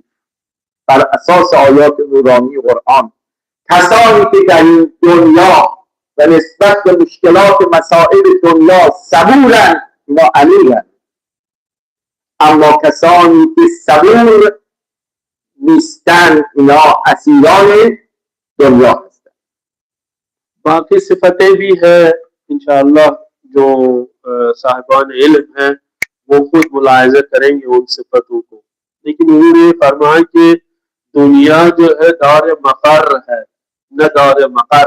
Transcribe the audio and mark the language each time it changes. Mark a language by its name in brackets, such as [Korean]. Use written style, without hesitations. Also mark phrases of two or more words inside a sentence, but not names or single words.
[Persian] بر اساس آیات نورانی قرآن کسانی که در این دنیا و نسبت به مشکلات مسائل دنیا صبورن اینا امیرن، اما کسانی که صبور نیستن اینا اسیران دنیا هستن. [Hindi] बाकी सिफतें भी है इंशाअल्लाह, जो साहिबान इल्म हैं वो खुद मुलाहिजा करेंगे उन सिफतों को। लेकिन उन्होंने फरमाया कि दुनिया जो है दार मकर है, न दार मकर।